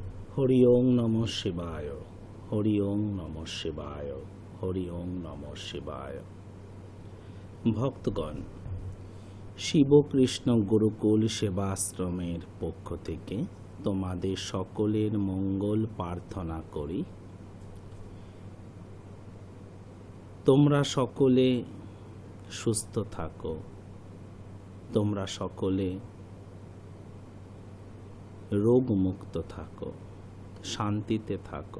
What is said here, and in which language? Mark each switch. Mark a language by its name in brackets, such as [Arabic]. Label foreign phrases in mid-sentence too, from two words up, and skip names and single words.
[Sanskrit] হরি ওং নমঃ শিবায়, হরি ওং নমঃ শিবায়, হরি ওং নমঃ শিবায়। [Bangla] ভক্তগণ, শিবকৃষ্ণ গুরুকুল সেবাশ্রমের পক্ষ থেকে তোমাদের সকলের মঙ্গল প্রার্থনা করি। তোমরা সকলে সুস্থ থাকো, তোমরা সকলে রোগমুক্ত থাকো, শান্তিতে থাকো।